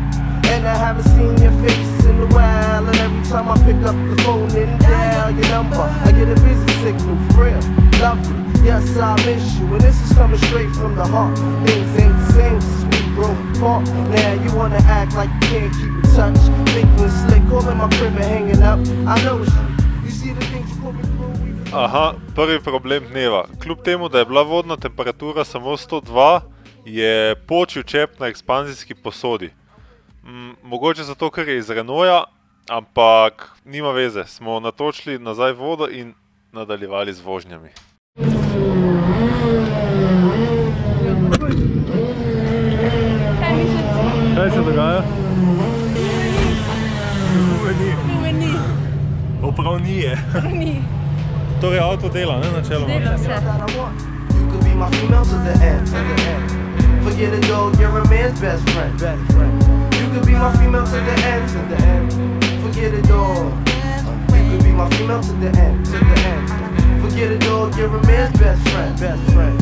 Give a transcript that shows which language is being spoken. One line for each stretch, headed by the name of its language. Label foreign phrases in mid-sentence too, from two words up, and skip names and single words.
English: And I haven't seen your face in a while. And every time I pick up the phone and dial your number, I get a busy signal, for real, lovely. Yes, I miss you, and this is coming straight from the heart. Things ain't the same since we broke apart. Now you wanna act like you can't keep in touch. Thinking slick, calling my crib and hanging up. I know it's you. You see the things you put me through.
Slovenian: Aha, prvi problem dneva. Kljub temu, da je bila vodna temperatura samo 102, je počil čep na ekspanzijski posodi. Mogoče zato, ker je iz Renaulta, ampak nima veze. Smo natočili nazaj vodo in nadaljevali z vožnjami. Kaj se dogaja? Ni. Prav ni je. Ni. Torej avto dela, ne, načeloma? Dela se.
English: Forget it though, you're a man's best friend. You could be my female to the end, to the end. Forget it though. You could be my female to the end, to the end. Forget it though, you're a man's best friend.